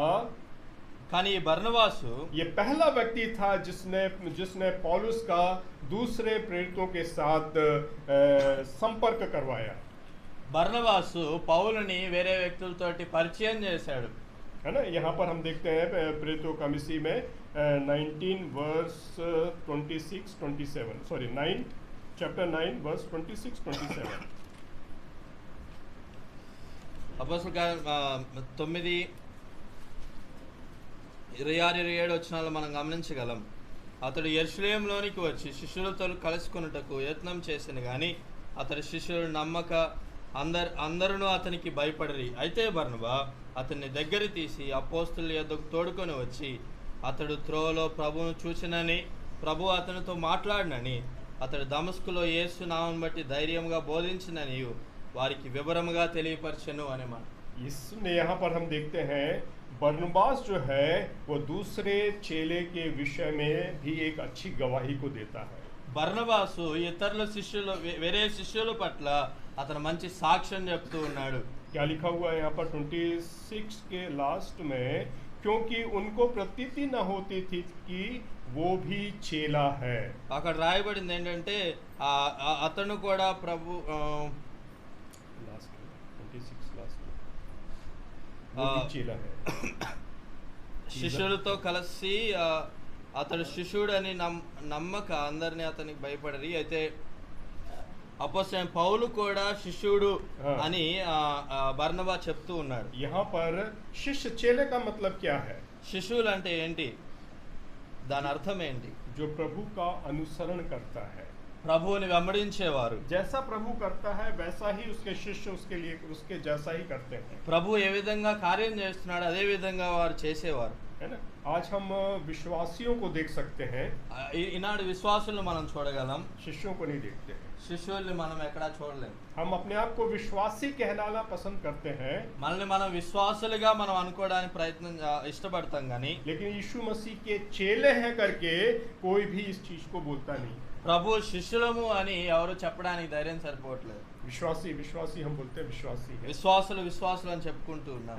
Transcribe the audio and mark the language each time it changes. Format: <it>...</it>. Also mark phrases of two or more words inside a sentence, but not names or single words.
<te>కానీ ఈ బర్నబాసు</te> <hi>ये पहला व्यक्ति था जिसने पौलुस का दूसरे प्रेरितों के साथ संपर्क करवाया।</hi> <te>బర్నబాసు పౌలుని వేరే వ్యక్తులతోటి పరిచయం చేశాడు.</te> <hi>है ना। यहाँ पर हम देखते हैं प्रेरितों का मिसी में 19 वर्स 26-27, सॉरी 9 चैप्टर 9 वर्स 26-27।</hi> <te>అపోస్తలుల కార్యం 9:26-27 వచనాలు మనం గమనించగలం. అతడు యెరూషలేములోనికి వచ్చి శిష్యులతో కలుసుకొనుటకు యత్నం చేసిన గాని అతడి శిష్యులు నమ్మక అందరూ అతనికి భయపడరి. అయితే బర్నబా అతన్ని దగ్గర తీసి అపోస్తలుల యొద్దకు తోడుకొని వచ్చి, అతడు త్రోవలో ప్రభువును చూసినని, ప్రభు అతనితో మాట్లాడినని, అతడు దమస్కులో యేసు నామం బట్టి ధైర్యంగా బోధించినని వారికి వివరముగా తెలియపరచెను అనే మాట.</te> <hi>इसमें यहाँ पर हम देखते हैं बरनबास जो है वो दूसरे चेले के विषय में भी एक अच्छी गवाही को देता है.</hi> <te>బర్నబాసు ఇతరుల శిష్యులు వేరే శిష్యుల పట్ల అతను మంచి సాక్ష్యం చెప్తూ ఉన్నాడు.</te> <hi>क्या लिखा हुआ है यहाँ पर 26 के लास्ट में, क्योंकि उनको प्रतीति न होती थी कि वो भी चेला है.</hi> <te>అక్కడ రాయబడింది ఏంటంటే అతను కూడా ప్రభు</te> <hi>लास्ट 26 लास्ट वो भी चेला है.</hi> <te>శిష్యులతో కలిసి అతడు శిష్యుడని నమ్మక అందరినీ అతనికి భయపడరి. అయితే అపోస్తలుడైన పౌలు కూడా శిష్యుడు అని బర్నబా చెప్తూ ఉన్నాడు.</te> <hi>यहाँ पर शिष्य चेले का मतलब क्या है?</hi> <te>శిష్యులు అంటే ఏంటి, దాని అర్థం ఏంటి?</te> <hi>जो प्रभु का अनुसरण करता है.</hi> <te>ప్రభువుని వెంబడించేవారు.</te> <hi>जैसा प्रभु करता है वैसा ही उसके शिष्य उसके लिए उसके जैसा ही करते हैं.</hi> <te>ప్రభు ఏ విధంగా కార్యం చేస్తున్నాడు అదే విధంగా వారు చేసేవారు.</te> <hi>है ना. आज हम विश्वासियों को देख सकते हैं,</hi> <te>ఈనాడు విశ్వాసులను మనం చూడగలం,</te> <hi>शिष्यों को नहीं देखते हैं.</hi> <te>శిష్యుల్ని మనం ఎక్కడా చూడలేం.</te> <hi>हम अपने आप को विश्वासी कहलाना पसंद करते हैं,</hi> <te>మనల్ని మనం విశ్వాసులుగా మనం అనుకోవడానికి ఇష్టపడతాం కానీ,</te> <hi>लेकिन यीशु मसीह के चेले हैं करके कोई भी इस चीज को बोलता नहीं.</hi> <te>ప్రభు శిష్యులము అని ఎవరు చెప్పడానికి ధైర్యం సరిపోవట్లేదు.</te> <hi>विश्वासी विश्वासी हम बोलते हैं, विश्वासी है.</hi> <te>విశ్వాసులు అని చెప్పుకుంటూ ఉన్నారు.</te>